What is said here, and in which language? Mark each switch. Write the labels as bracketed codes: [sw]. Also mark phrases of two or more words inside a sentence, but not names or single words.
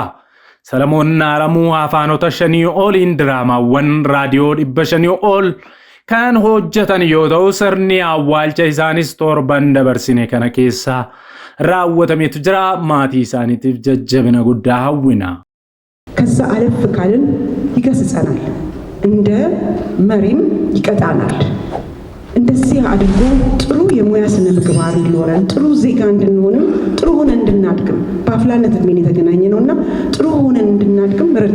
[om] Salamoon Alamuu afaanota 5 oliin diraamaawwan raadiyoo 500 ol kan hojjetan yoo ta'u sirni awwaalcha isaanis torban dabarsine kana keessa raawwatameetu jira. Maatii isaaniitiif jajjabina guddaa hawwina. [am] ከዛ አለፍ ካልን ይገስጸናል፣ እንደ መሪም ይቀጣናል። እንደዚህ አድርጎ ጥሩ የሙያ ስነ ምግባር እንዲኖረን ጥሩ ዜጋ እንድንሆንም ጥሩ ሆነን እንድናድግም በአፍላነት እድሜን የተገናኘ ነውና ጥሩ ሆነን እንድናድግም